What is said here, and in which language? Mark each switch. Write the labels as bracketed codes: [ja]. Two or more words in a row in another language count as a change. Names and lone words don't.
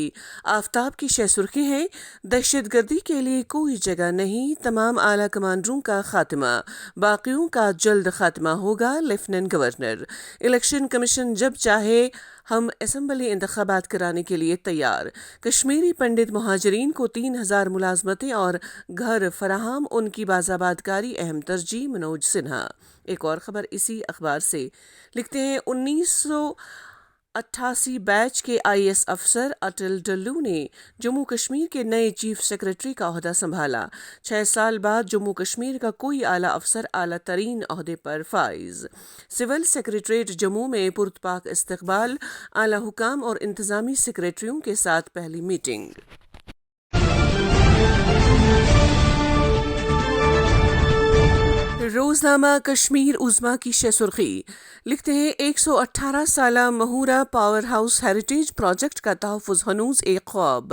[ur] آفتاب کی شہ سرخی ہیں: دہشت گردی کے لیے کوئی جگہ نہیں، تمام اعلیٰ کمانڈروں کا خاتمہ، باقیوں کا جلد خاتمہ ہوگا، [en] Lieutenant Governor. [ur] الیکشن کمیشن جب چاہے ہم اسمبلی انتخابات کرانے کے لیے تیار۔ کشمیری پنڈت مہاجرین کو 3000 ملازمتیں اور گھر فراہم، ان کی بازآباد کاری اہم ترجیح، منوج سنہا۔ ایک اور خبر اسی اخبار سے لکھتے ہیں: 1988 بیچ کے IAS افسر اٹل ڈلو نے جموں کشمیر کے نئے [en] chief secretary [ur] کا عہدہ سنبھالا۔ 6 سال بعد جموں کشمیر کا کوئی اعلیٰ افسر اعلیٰ ترین عہدے پر فائز۔ سول سیکریٹریٹ جموں میں پرتپاک استقبال، اعلیٰ حکام اور انتظامی سیکریٹریوں کے ساتھ پہلی میٹنگ۔ روزنامہ کشمیر عظمیٰ کی شہ سرخی لکھتے ہیں: 118 سالہ مہورا [en] power house heritage project [ur] کا تحفظ ہنوز ایک خواب۔